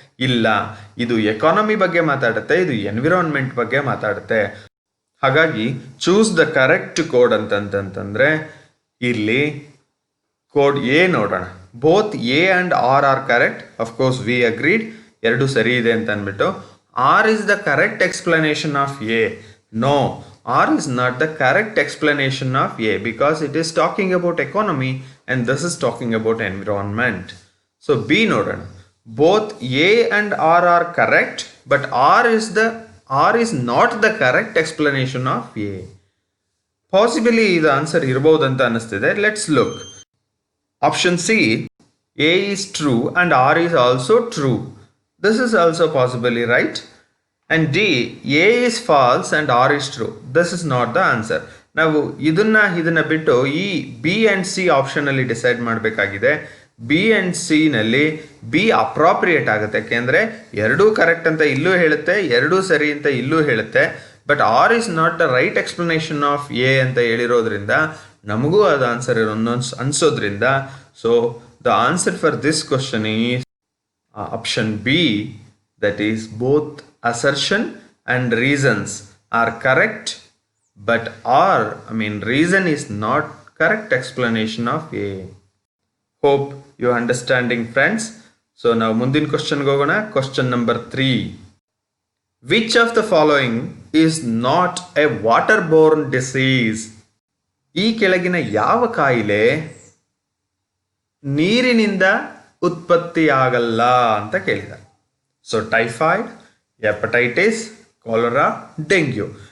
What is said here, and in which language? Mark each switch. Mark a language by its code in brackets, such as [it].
[kn] ಇಲ್ಲ, ಇದು ಎಕಾನಮಿ ಬಗ್ಗೆ ಮಾತಾಡುತ್ತೆ, ಇದು ಎನ್ವಿರಾನ್ಮೆಂಟ್ ಬಗ್ಗೆ ಮಾತಾಡುತ್ತೆ. ಹಾಗಾಗಿ [en] choose the correct code [kn] ಅಂತಂತಂದ್ರೆ ಇಲ್ಲಿ ಕೋಡ್ ಎ ನೋಡೋಣ. [en] Both A and R are correct. Of course we agreed, [kn] ಎರಡು ಸರಿ ಇದೆ ಅಂತ ಅಂದ್ಬಿಟ್ಟು. [en] R is the correct explanation of A. No, R is not the correct explanation of A because it is talking about economy and this is talking about environment. So B ನೋಡೋಣ. Both A and R are correct, but R is not the correct explanation of A. Possibly the answer [kn] ಇರಬಹುದು ಅಂತ ಅನಿಸ್ತಿದೆ. [en] Let's look. Option C, A is true and R is also true. This is also possibly right. And D, A is false and R is true. This is not the answer. [kn] ನಾವು ಇದನ್ನ ಬಿಟ್ಟು ಈ B and C ಆಪ್ಷನಲ್ಲಿ decide ಮಾಡಬೇಕಾಗಿದೆ. B and C ನಲ್ಲಿ B appropriate ಆಗುತ್ತೆ, ಯಾಕೆಂದರೆ ಎರಡೂ correct ಅಂತ ಇಲ್ಲೂ ಹೇಳುತ್ತೆ, ಎರಡೂ ಸರಿ ಅಂತ ಇಲ್ಲೂ ಹೇಳುತ್ತೆ. [en] but R is not the right explanation of A [kn] ಅಂತ ಹೇಳಿರೋದ್ರಿಂದ ನಮಗೂ ಅದು answer ಅನ್ಸೋದ್ರಿಂದ [en] So the answer for this question is option B, that is both assertion and reasons are correct, but reason is not correct explanation of A. Hope you understanding, friends. So now [kn] ಮುಂದಿನ question ಹೋಗೋಣ. [en] Question number 3. Which of the following is not a waterborne disease? [kn] ಈ ಕೆಳಗಿನ ಯಾವ ಕಾಯಿಲೆ ನೀರಿನಿಂದ ಉತ್ಪತ್ತಿಯಾಗಲ್ಲ ಅಂತ ಕೇಳಿದ್ದಾರೆ. [en] So typhoid, hepatitis, cholera, dengue.